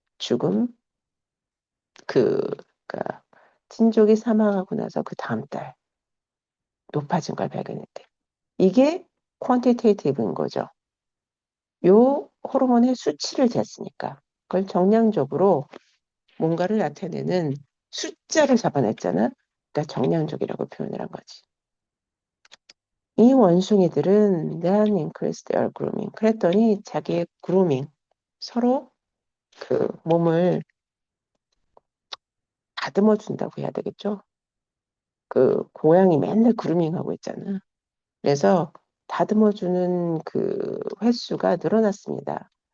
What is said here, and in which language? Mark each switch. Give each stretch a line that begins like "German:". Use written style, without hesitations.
Korean: 죽음 그 그러니까 친족이 사망하고 나서 그 다음 달 높아진 걸 발견했대. 이게 퀀티테이티브인 거죠. 요 호르몬의 수치를 쟀으니까 그걸 정량적으로 뭔가를 나타내는 숫자를 잡아냈잖아. 그러니까 정량적이라고 표현을 한 거지. 이 원숭이들은
English: then increased their grooming.
Korean: 그랬더니 자기의 그루밍, 서로 그 몸을 다듬어 준다고 해야 되겠죠? 그 고양이 맨날 그루밍하고 있잖아. 그래서 다듬어 주는 그 횟수가 늘어났습니다.